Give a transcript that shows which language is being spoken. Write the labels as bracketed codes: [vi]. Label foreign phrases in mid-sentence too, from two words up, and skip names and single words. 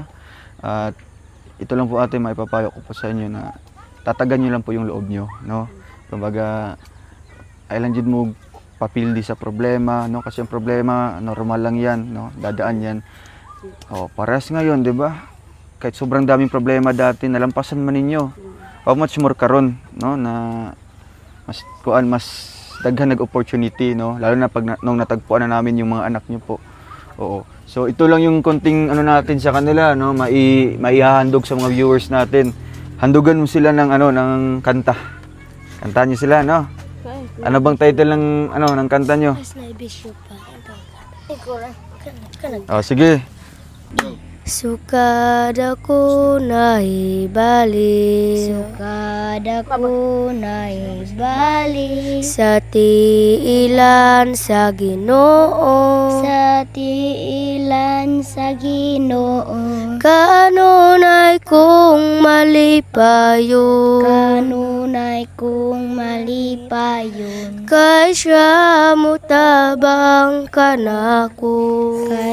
[tl] At ito lang po ate, maipapayo ko po sa inyo na tatagan nyo lang po yung loob nyo, no? [ceb] Kumbaga, ay lang dyan mo papildi sa problema, no? [tl] Kasi yung problema, normal lang yan, no? Dadaan yan. Paras ngayon, di ba? Kahit sobrang daming problema dati, nalampasan man ninyo. [en] How much more [ceb] karon, no? Na mas daghan nag-opportunity, no? [tl] Lalo na pag nung natagpuan na namin yung mga anak nyo po. Oo. So ito lang yung konting ano natin sa kanila, no? Maihahandog sa mga viewers natin. [ceb] Handugan mo sila ng ano, ng kanta. [tl] Kantahan niyo sila, no? Ano bang title ng ano ng kanta nyo? Sige. [ceb] Sukad ako na ibalik, sa tiilan sa Ginoo, kanunay kong malipayon, kay siya mutabang kanako,